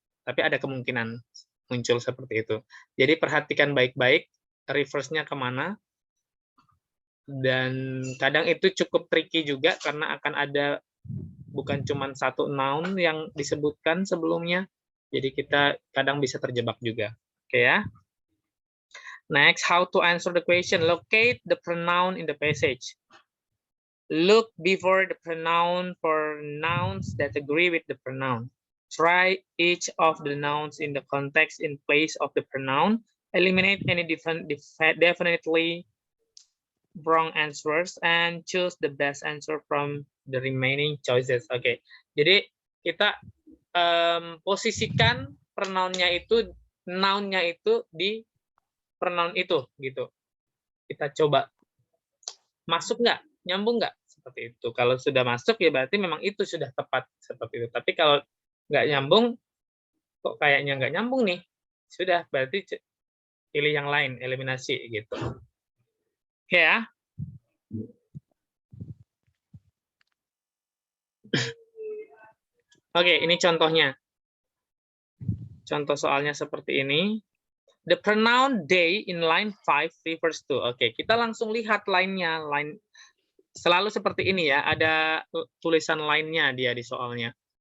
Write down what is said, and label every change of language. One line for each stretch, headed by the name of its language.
Indonesian: Tapi ada kemungkinan muncul seperti itu. Jadi perhatikan baik-baik reverse-nya kemana. Dan kadang itu cukup tricky juga karena akan ada bukan cuma satu noun yang disebutkan sebelumnya. Jadi kita kadang bisa terjebak juga. Oke ya.
English: Next, how to answer the question. Locate the pronoun in the passage. Look before the pronoun for nouns that agree with the pronoun. Try each of the nouns in the context in place of the pronoun. Eliminate any definitely wrong answers and choose the best answer from the remaining choices.
Indonesian: Oke, jadi kita posisikan pronounnya itu, nounnya itu di pronoun itu, gitu. Kita coba masuk nggak, nyambung nggak, seperti itu. Kalau sudah masuk ya berarti memang itu sudah tepat seperti itu. Tapi kalau nggak nyambung, kok kayaknya nggak nyambung nih, sudah berarti pilih yang lain, eliminasi gitu. Oke ya. Oke, ini contohnya. Contoh soalnya seperti ini.
English: The pronoun they in line 5 refers to.
Indonesian: Oke, kita langsung lihat line-nya. Line selalu seperti ini ya, ada tulisan line-nya dia di soalnya.